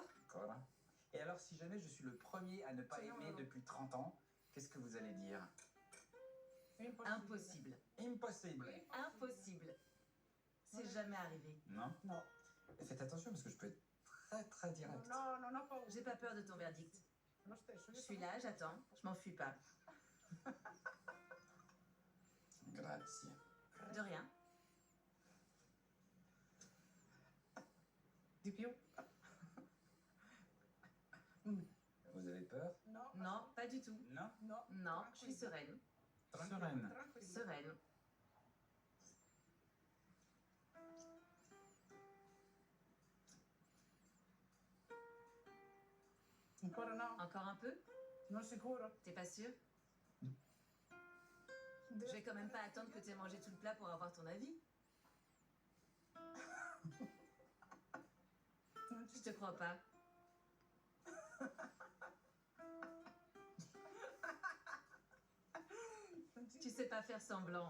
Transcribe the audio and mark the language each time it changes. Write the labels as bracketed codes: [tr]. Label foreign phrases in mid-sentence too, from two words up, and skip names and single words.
[fr] Encore, hein. Et alors, si jamais je suis le premier à ne pas aimer depuis 30 ans, qu'est-ce que vous allez dire? Impossible. Impossible. Impossible. C'est jamais arrivé. Non? [it] No. [fr] Et faites attention parce que je peux être très très direct. [it] No, non ho paura. [fr] J'ai pas peur de ton verdict. [it] Lo stesso. [fr] Je suis là, j'attends, je m'enfuis pas. [it] Grazie. [fr] De rien. [it] Di più? [fr] Vous avez peur? [it] No. [fr] Non, pas du tout. Non? [it] No. [fr] Non, je suis sereine. Sereine. [it] Tranquillo. [fr] Sereine. [it] Ancora no? [fr] Encore un peu? [it] Non sicuro? [fr] T'es pas sûr? Je vais quand même pas attendre que t'aies mangé tout le plat pour avoir ton avis. Je te crois pas. Tu sais pas faire semblant.